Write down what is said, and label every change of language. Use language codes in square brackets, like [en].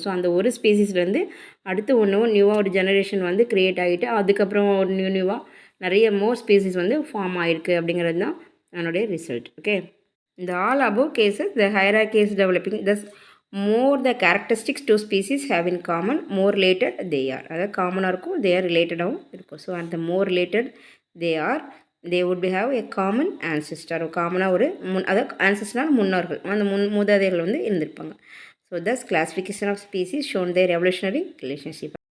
[ta] So அந்த ஒரு ஸ்பீசிஸ்லேருந்து அடுத்து நியூவாக ஒரு ஜெனரேஷன் வந்து க்ரியேட் ஆகிட்டு அதுக்கப்புறம் ஒரு நியூவாக நிறைய மோர் ஸ்பீசிஸ் வந்து ஃபார்ம் ஆகிருக்கு அப்படிங்கிறது தான் என்னுடைய ரிசல்ட். ஓகே, இந்த [en] All above cases the hierarchy is developing, thus more the characteristics 2 species have in common, more related they are. [ta] அதாவது காமனாக இருக்கும், [en] they are related [ta] வும் இருக்கும். ஸோ அந்த [en] more related they would have a common ancestor. [ta] காமனாக ஒரு அதாவது ancestorனால் முன்னோர்கள், அந்த மூதாதையர்கள் வந்து இருந்திருப்பாங்க. [en] So thus classification of species shown their evolutionary relationships.